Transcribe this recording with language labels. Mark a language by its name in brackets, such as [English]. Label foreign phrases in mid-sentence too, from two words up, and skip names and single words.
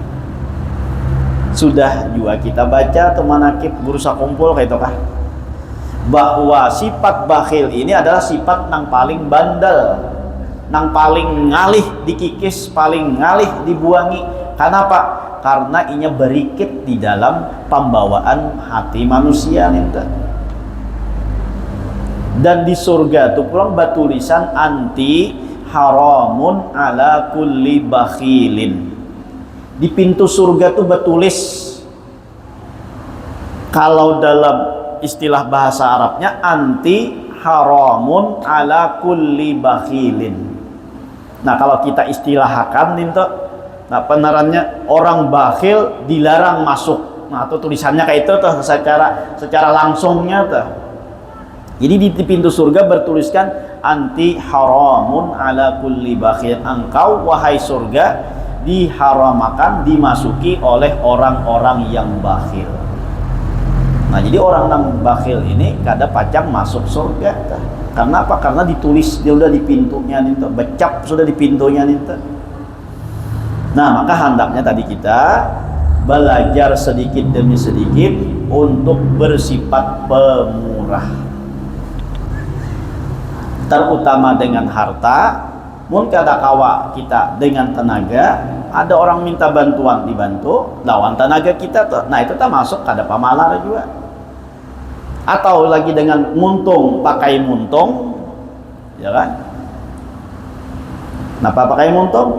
[Banjar] Sudah juga kita baca tuh manakib Bursa Kumpul kayak itu kah, bahwa sifat bakhil ini adalah sifat yang paling bandel, yang paling ngalih dikikis, paling ngalih dibuangi. Karena apa? Karena inya berikit di dalam pembawaan hati manusia nih. Dan di surga itu pulang batulisan [Arabic] أنت حرام على كل بخيل. [Banjar] Di pintu surga tuh batulis, kalau dalam istilah bahasa Arabnya [Arabic] أنت حرام على كل بخيل. [Banjar] Nah kalau kita istilahkan itu, nah penerannya orang bakhil dilarang masuk. Nah itu tulisannya kayak itu tuh secara langsungnya tuh. Jadi di pintu surga bertuliskan [Arabic] أنت حرام على كل بخيل. [Banjar] Engkau wahai surga diharamakan dimasuki oleh orang-orang yang bakhil. Nah jadi orang yang bakhil ini kada pacang masuk surga. Karena apa? Karena ditulis dia udah di pintunya nih, becap sudah di pintunya nih. Nah maka hendaknya tadi kita belajar sedikit demi sedikit untuk bersifat pemurah, terutama dengan harta. Mun kada kawa kita dengan tenaga, ada orang minta bantuan dibantu lawan tenaga kita tuh, nah itu tak masuk kada pamalar juga. Atau lagi dengan muntung pakai muntung, ya kan? Napa pakai muntung?